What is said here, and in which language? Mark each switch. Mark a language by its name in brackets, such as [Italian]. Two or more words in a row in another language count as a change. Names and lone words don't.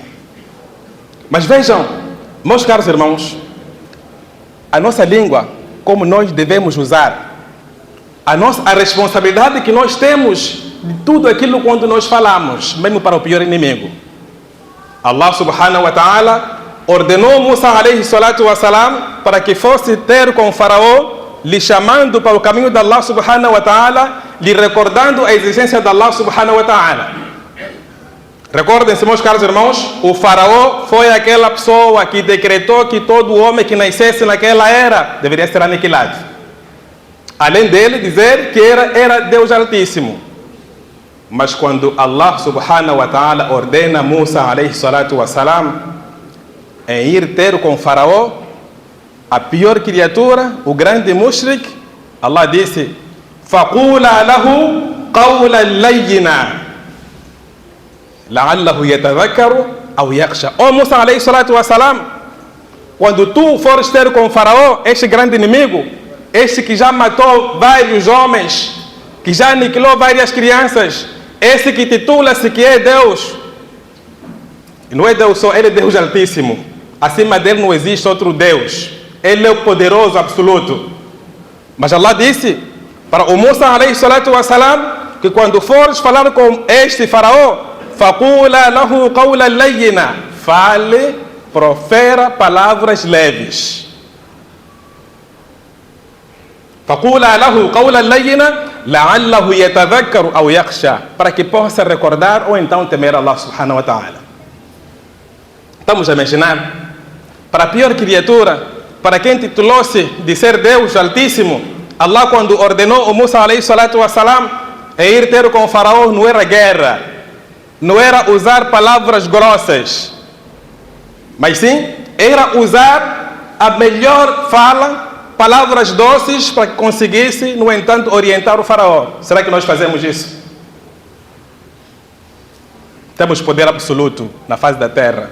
[Portuguese] Mas vejam, meus caros irmãos, a nossa língua, como nós devemos usar, a responsabilidade que nós temos de tudo aquilo quando nós falamos, mesmo para o pior inimigo. Allah [Arabic] subhanahu wa ta'ala [Portuguese] ordenou Musa [Arabic] alayhi salatu wa salam [Portuguese] para que fosse ter com o faraó, lhe chamando para o caminho de Allah [Arabic] subhanahu wa ta'ala, [Portuguese] lhe recordando a existência de Allah [Arabic] subhanahu wa ta'ala. [Portuguese] Recordem-se, meus caros irmãos, o faraó foi aquela pessoa que decretou que todo homem que nascesse naquela era deveria ser aniquilado. Além dele dizer que era Deus Altíssimo. Mas quando Allah [Arabic] subhanahu wa ta'ala [Portuguese] ordena Musa [Arabic] alayhi salatu wa salam [Portuguese] em ir ter com o faraó, a pior criatura, o grande mushrik, Allah disse, [Arabic] فَقُولَا لَهُ قَوْلًا لَيِّنًا لَعَلَّهُ يَتَذَكَّرُ أَوْ يَخْشَى. [Portuguese] Ó Musa [Arabic] alayhi salatu wa salam, [Portuguese] quando tu fores ter com o faraó, este grande inimigo, este que já matou vários homens, que já aniquilou várias crianças, esse que titula-se que é Deus, e não é Deus só, ele é Deus Altíssimo. Acima dele não existe outro Deus. Ele é o poderoso absoluto. Mas Allah disse para o Musa [Arabic] alayhi salatu wa salam [Portuguese] que quando fores falar com este faraó, [Arabic] فَقُولَا لَهُ قَوْلًا لَيِّنًا, [Portuguese] fale, profera palavras leves. [Arabic] فَقُولَا لَهُ قَوْلًا لَيِّنًا لَعَلَّهُ يَتَذَكَّرُ أَوْ يَخْشَى, [Portuguese] para que possa recordar ou então temer Allah [Arabic] subhanahu wa ta'ala. [Portuguese] Estamos a imaginar? Para a pior criatura, para quem titulou-se de ser Deus Altíssimo, Allah quando ordenou o Musa [Arabic] alayhi salatu wa salam [Portuguese] a ir ter com o faraó, não era guerra, não era usar palavras grossas, mas sim era usar a melhor fala, palavras doces para que conseguisse, no entanto, orientar o faraó. Será que nós fazemos isso? Temos poder absoluto na face da terra.